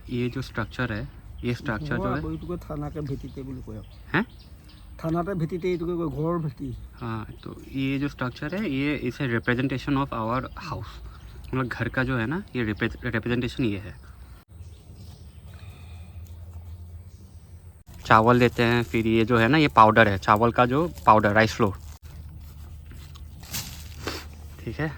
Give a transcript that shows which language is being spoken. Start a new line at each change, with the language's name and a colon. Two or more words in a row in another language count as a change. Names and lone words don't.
Hindi: जो स्ट्रक्चर है, ये स्ट्रक्चर जो है
Assamese: এইটোকে থানাকে ভেটিতে বুলি কয়
Hindi: हैं
Assamese: থানাতে ভেটিতে এইটোকে কয় ঘৰৰ ভেটি
Hindi: हाँ, तो ये जो स्ट्रक्चर है ये इस
English: representation of our house,
Hindi: मतलब घर का जो है ना, ये रिप्रेजेंटेशन ये है। चावल देते हैं, फिर ये जो है ना, ये पाउडर है, चावल का जो पाउडर,
English: rice flour,
Hindi: ठीक है।